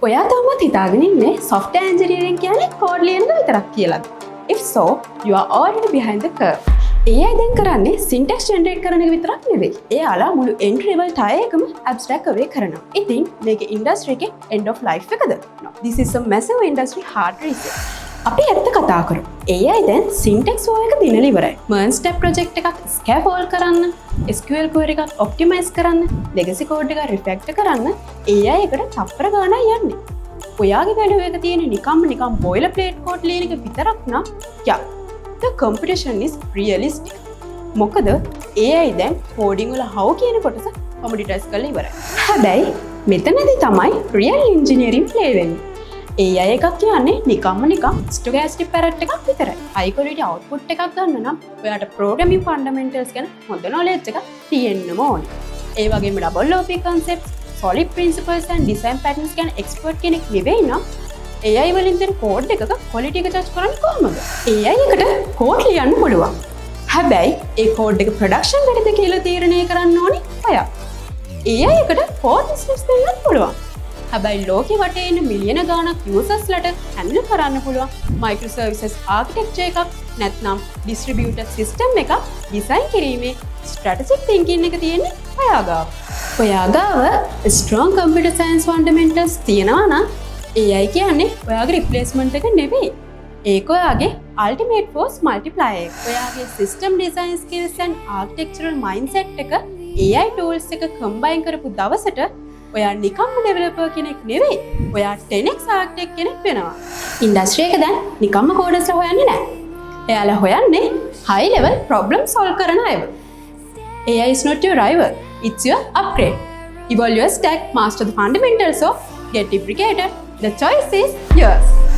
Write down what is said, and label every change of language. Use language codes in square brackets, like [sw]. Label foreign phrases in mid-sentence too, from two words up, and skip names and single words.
[si] ඔයා තවමත් හිතාගෙන ඉන්නේ [en] software engineering [si] කියන්නේ කෝඩ් ලියන එක විතරක් කියලාද? [en] If so, you are already behind the curve. [si] AI දැන් කරන්නේ [en] syntax generate [si] කරන එක විතරක් නෙවෙයි. එයාලා මුළු [en] entry level tie [si] එකම [en] abstract away [si] කරනවා. ඉතින් මේක industry එකේ [en] end of life [si] එකද? No. [en] This is a massive industry hard reset. [si] අපි ඇත්ත කතා කරමු. AI දැන් [en] syntax flow [si] එක දිනලා ඉවරයි. [en] merge step project [si] එකක් scaffold කරන්න, [en] SQL query [si] එකක් optimize කරන්න, [en] legacy code [si] එක refactor කරන්න AI එකට තප්පර ගානක් යන්නේ. ඔයාගේ වැඩ එක තියෙන නිකම් [en] boilerplate code [si] ලියන එක විතරක් නම් [en] yeah, the competition is realistic. [si] මොකද AI දැන් coding වල how කියන කොටස commoditize කරලා ඉවරයි. හැබැයි මෙතනදී තමයි [en] real engineering play [si] වෙන්නේ. AI එකක් කියන්නේ නිකම් [en] stochastic parrot [si] එකක් විතරයි. [en] high quality output [si] එකක් ගන්න නම් ඔයාට [en] programming fundamentals [si] ගැන හොඳ knowledge එකක් තියෙන්නම ඕනේ. ඒ වගේම [en] double OP concepts, solid principles and design patterns [si] ගැන expert කෙනෙක් නෙවෙයි නම් AI වලින් දෙන code එකක quality එක judge කරන්නේ කොහොමද? AI එකට code ලියන්න පුළුවන්. හැබැයි ඒ code එක production වැඩද කියලා තීරණය කරන්න ඕනේ ඔයා. AI එකට [en] code business [si] දෙන්නත් පුළුවන්. හැබැයි ලෝකෙ වටේ ඉන්න මිලියන ගාණක් users-ලට handle කරන්න පුළුවන් [en] microservices architecture [si] එකක් නැත්නම් [en] distributed system [si] එකක් design කිරීමේ [en] strategic thinking [si] එක තියෙන්නේ ඔයා ගාව. ඔයා ගාව [en] strong computer science fundamentals [si] තියෙනවා නම් AI කියන්නේ ඔයාගේ replacement එක නෙවෙයි. ඒක ඔයාගේ [en] ultimate force multiplier [si] එක. ඔයාගේ [en] system design skills and architectural mindset [si] එක [en] AI tools [si] එක combine කරපු දවසට ඔයා නිකම්ම ඩෙවලොපර් කෙනෙක් නෙවෙයි. ඔයා [en] 10x architect [si] කෙනෙක් වෙනවා. ඉන්ඩස්ට්‍රි එක දැන් නිකම්ම කෝඩර්ස්ලා හොයන්නේ නැහැ. එයාලා හොයන්නේ [en] high level problem solve [si] කරන අයව. [en] AI is not your rival. It's your upgrade. Evolve your stack, master the fundamentals of get deprecated. The choice is yours.